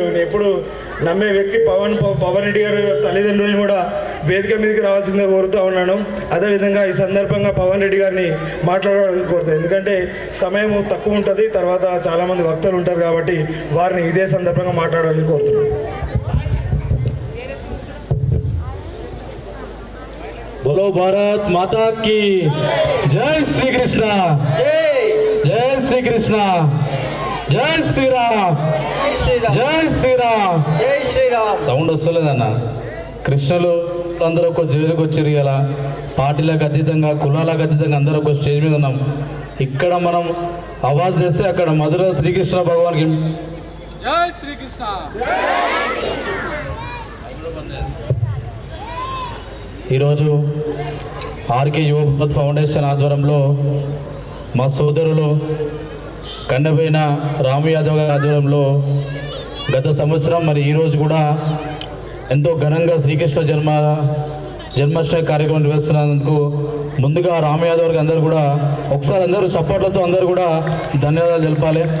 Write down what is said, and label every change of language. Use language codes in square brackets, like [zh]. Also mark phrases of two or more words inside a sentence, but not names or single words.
[te] నేను ఎప్పుడు నమ్మే వ్యక్తి పవన్ రెడ్డి గారు తల్లిదండ్రులను కూడా వేదిక మీదకి రావాల్సిందిగా కోరుతూ ఉన్నాను. అదేవిధంగా ఈ సందర్భంగా పవన్ రెడ్డి గారిని మాట్లాడాలని కోరుతాను. ఎందుకంటే సమయం తక్కువ ఉంటుంది, తర్వాత చాలామంది భక్తులు ఉంటారు కాబట్టి వారిని ఇదే సందర్భంగా మాట్లాడాలని కోరుతున్నాను. [hi] बोलो भारत माता की जय श्री कृष्ण, जय श्री कृष्ण, जय श्री राम, जय श्री राम, जय श्री राम. [te] సౌండ్ వస్తలేదన్న. కృష్ణులు అందరూ ఒక జైలుకి వచ్చారు. ఇలా పార్టీలకు అతీతంగా కులాలకు అతీతంగా అందరూ ఒక స్టేజ్ మీద ఉన్నాం. ఇక్కడ మనం ఆవాజ్ చేస్తే అక్కడ మధుర శ్రీకృష్ణ భగవాన్కి జై శ్రీకృష్ణ. ఈరోజు ఆర్కే యువ భారత్ ఫౌండేషన్ ఆధ్వర్యంలో మా సోదరులు కన్నబైన రాము యాదవ్ గారి ఆధ్వర్యంలో గత సంవత్సరం మరి ఈరోజు కూడా ఎంతో ఘనంగా శ్రీకృష్ణ జన్మాష్టమి కార్యక్రమం నిర్వహిస్తున్నందుకు ముందుగా రాము యాదవ్ గారికి అందరూ కూడా ఒకసారి అందరూ చప్పట్లతో అందరూ కూడా ధన్యవాదాలు తెలపాలి.